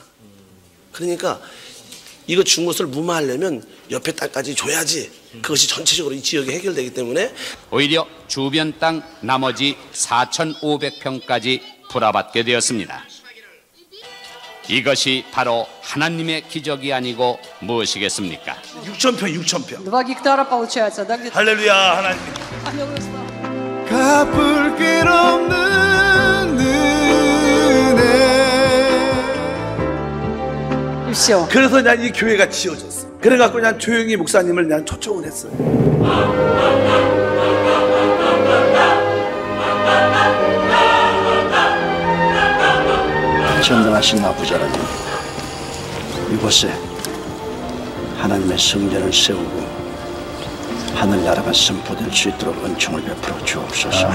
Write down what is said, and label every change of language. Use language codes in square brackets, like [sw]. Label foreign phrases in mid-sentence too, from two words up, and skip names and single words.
[ko] 그러니까 이거 준 것을 무마하려면 옆에 땅까지 줘야지 그것이 전체적으로 이 지역이 해결되기 때문에 오히려 주변 땅 나머지 4,500평까지 불화받게 되었습니다. 이것이 바로 하나님의 기적이 아니고 무엇이겠습니까? 6,000평, 6,000평. [ru] 2 гектара получается, да? Где-то. [ko] 할렐루야, 하나님. [ru] Аллилуйя, слава. [ko] 갚을 길 없는 은혜. [ru] И все. [ko] 그래서 난 이 교회가 지어졌어. 그래갖고 난 조용히 목사님을 난 초청을 했어요. 전능하신 아버지 하나님, 이곳에 하나님의 성전을 세우고 하늘나라가 선포될 수 있도록 은총을 베풀어 주옵소서.